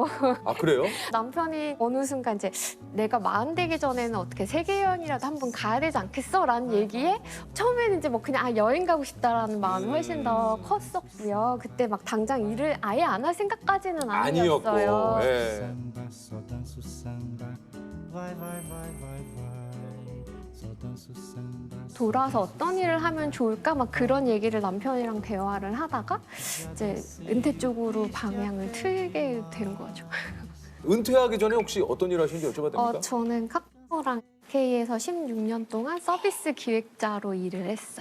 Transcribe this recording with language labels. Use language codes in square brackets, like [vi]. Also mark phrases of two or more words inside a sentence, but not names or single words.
[ko] 아, 그래요? 남편이 어느 순간 이제 내가 40 되기 전에는 어떻게 세계여행이라도 한번 가야 되지 않겠어? 라는 얘기에 처음에는 이제 뭐 그냥 여행 가고 싶다라는 마음이 훨씬 더 컸었고요. 그때 막 당장 일을 아예 안 할 생각까지는 아니었고. 아니었어요. 예. [pt] Samba, só danço samba. Vai, vai, vai, vai, vai. Só danço samba. [ko] 돌아서 어떤 일을 하면 좋을까? 막 그런 얘기를 남편이랑 대화를 하다가 이제 은퇴 쪽으로 방향을 틀게 된 거죠. 은퇴하기 전에 혹시 어떤 일 하시는지 여쭤봐도 됩니까? 저는 카카오랑 K에서 16년 동안 서비스 기획자로 일을 했어요.